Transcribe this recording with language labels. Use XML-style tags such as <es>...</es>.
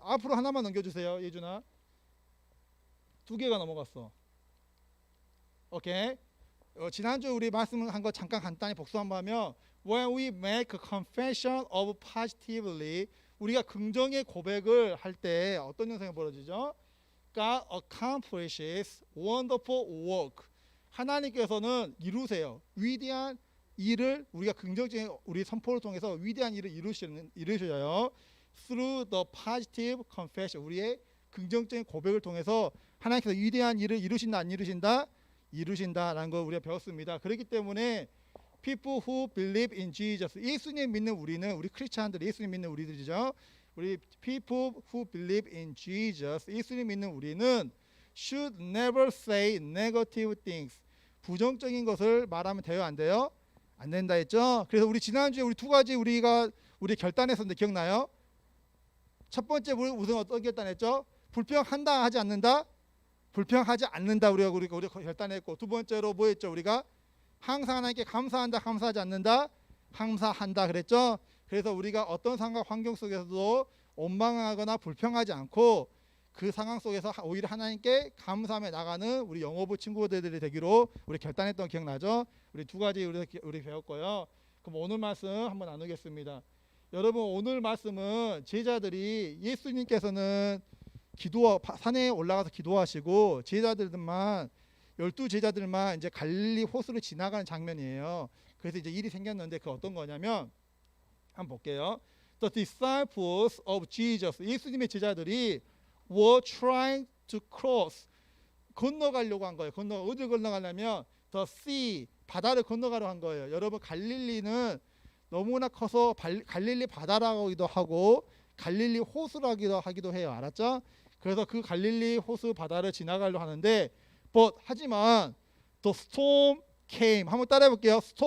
<ko>앞으로 하나만 넘겨주세요. 예준아. 2개가 넘어갔어. 오케이. 지난주 우리 말씀한 거 잠깐 간단히 복수 한번 하면</ko> <en>When we make a confession of positively,</en> <ko>우리가 긍정의 고백을 할 때 어떤 현상이 벌어지죠?</ko> <en>God accomplishes wonderful work.</en> <ko>하나님께서는 이루세요. 위대한 일을 우리가 긍정적인 우리 선포를 통해서 위대한 일을 이루셔요.</ko> <en>Through the positive confession,</en> <ko>우리의 긍정적인 고백을 통해서 하나님께서 위대한 일을 이루신다 안 이루신다? 이루신다라는 걸 우리가 배웠습니다. 그렇기 때문에</ko> <en>people who believe in Jesus,</en> <ko>예수님 믿는 우리는, 우리 크리스찬들, 예수님 믿는 우리들이죠.</ko> <en>우리 people who believe in Jesus,</en> <ko>예수님 믿는 우리는</ko> <en>should never say negative things.</en> <ko>부정적인 것을 말하면 돼요, 안 돼요? 안 된다 했죠. 그래서 우리 지난주에 우리 2가지 우리 결단했었는데 기억나요? 첫 번째 우선 어떤 결단했죠? 불평한다 하지 않는다? 불평하지 않는다 우리가 결단했고, 두 번째로 뭐 했죠? 우리가 항상 하나님께 감사한다, 감사하지 않는다, 감사한다 그랬죠. 그래서 우리가 어떤 상황 환경 속에서도 원망하거나 불평하지 않고 그 상황 속에서 오히려 하나님께 감사하며 나가는 우리 영어부 친구들이 되기로 우리 결단했던 기억나죠? 우리 2가지 우리 배웠고요. 그럼 오늘 말씀 한번 나누겠습니다. 여러분, 오늘 말씀은 제자들이 예수님께서는 산에 올라가서 기도하시고 제자들만 12제자들만 이제 갈릴리 호수를 지나가는 장면이에요. 그래서 이제 일이 생겼는데 그 어떤 거냐면 한번 볼게요.</ko> <en>The disciples of Jesus,</en> <ko>예수님의 제자들이</ko> <en>were trying to cross,</en> <ko>건너가려고 한 거예요. 어디를 건너가려면</ko> <en>the sea,</en> <ko>바다를 건너가려고 한 거예요. 여러분, 갈릴리는 너무나 커서 갈릴리 바다라고도 하고 갈릴리 호수라기도 하기도 해요. 알았죠? 그래서 그 갈릴리 호수 바다를 지나가려고 하는데 하지만</ko> <en>the storm came.</en> <ko>한번 따라해 볼게요.</ko>